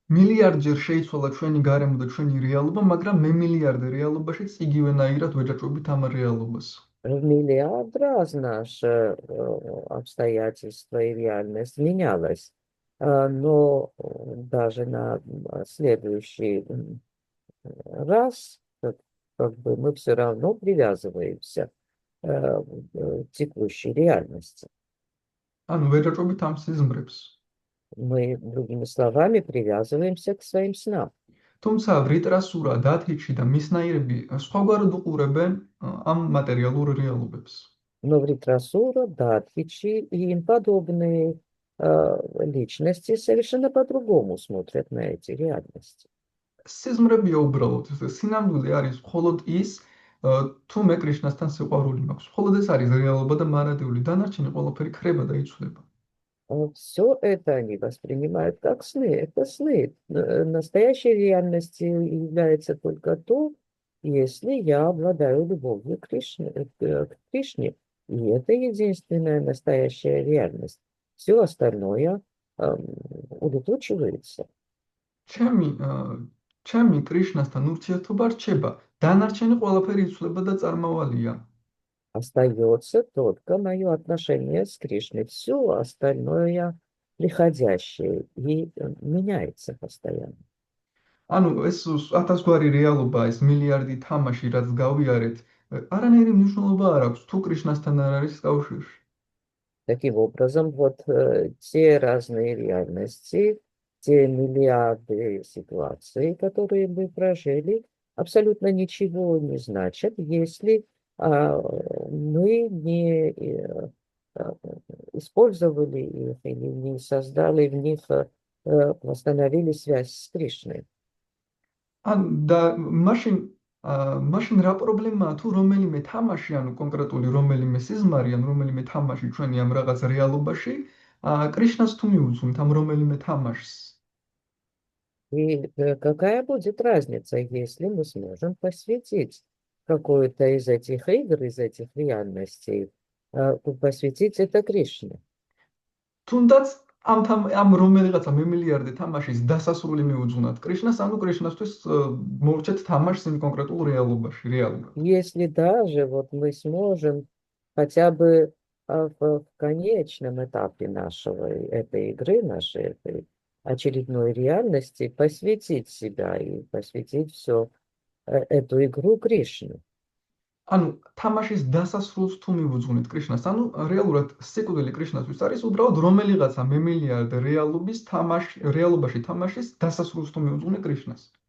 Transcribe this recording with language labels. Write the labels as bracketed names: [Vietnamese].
[Georgian] მილიარდჯერ შეიცვალა ჩვენი გარემო და ჩვენი რეალობა, მაგრამ მე მილიარდ რეალობაშიც იგივენაირად ვეჯაჭვობით ამ რეალობას. [Russian] В миллиард раз наше обстоятельства и реальность менялась, но даже на следующий раз как бы мы все равно привязываемся к текущей реальности. [Georgian] ანუ ვეჯაჭვობით ამ სიზმრებს. [Russian] Мы, другими словами, привязываемся к своим снам. [Georgian] თუმცა ვრიტრასურა, დათიჩი და მისნაირები სხვაგვარად უყურებენ ამ მატერიალურ რეალობებს. [Russian] Но Вритрасура, Датхичи и им подобные личности совершенно по-другому смотрят на эти реальности. [Georgian] სიზმრებია უბრალოდ, სინამდვილე არის მხოლოდ ის, თუ მე კრიშნასთან სიყვარული მაქვს. მხოლოდ ეს არის რეალობა და მარადიული დანარჩენი ყველაფერი ქრება და იცვლება. [Russian] Все это они воспринимают как сны. Это сны. Настоящей реальностью является только то, если я обладаю любовью к Кришне. И это единственная настоящая реальность. Все остальное улетучивается. [Georgian] ჩემი კრიშნასთან ურთიერთობა რჩება, დანარჩენი ყველაფერი იცვლება და წარმავალია. [Russian] Остается только мое отношение с Кришной. Все остальное приходящее и меняется постоянно. [Georgian] ანუ ეს 1000 გვარი реалობა, ეს მილიარდი თამაში, რაც გავიარეთ, არანაირი მნიშვნელობა არ აქვს, თუ კრიშნასთან არ არის კავშირში. [Russian] Таким образом, вот те разные реальности, те миллиарды ситуаций, которые мы прожили, абсолютно ничего не значат, если мы не использовали их или не создали в них, восстановили связь с Кришной. [Georgian] და მაშინ რა პრობლემაა თუ რომელიმე თამაში, ანუ კონკრეტული რომელიმე სიზმარი, ან რომელიმე თამაში ჩვენი ამ რაღაც რეალობაში, კრიშნას თუ მიუძღვნით ამ რომელიმე თამაშს. [Russian] И какая будет разница, если мы сможем посвятить какую-то из этих игр, из этих реальностей, посвятить это Кришне? [Georgian] თუნდაც ამ რომელიღაცა მემილიარდე თამაშის დასასრული მიუძღვნათ კრიშნას, ანუ კრიშნასთვის მოვრჩეთ თამაშს იმ კონკრეტულ რეალობაში, რეალურად. [Russian] Если даже вот мы сможем хотя бы в конечном этапе этой игры, нашей этой очередной реальности, посвятить себя и посвятить всю эту игру Кришне. [Georgian] ანუ თამაშის დასასრულს თუ მივუძღვნით კრიშნას, ანუ რეალურად სიკვდილი კრიშნასთვის არის უბრალოდ რომელიღაცა მემილიარდ რეალობაში თამაშის დასასრულს თუ მივუძღვნით კრიშნას.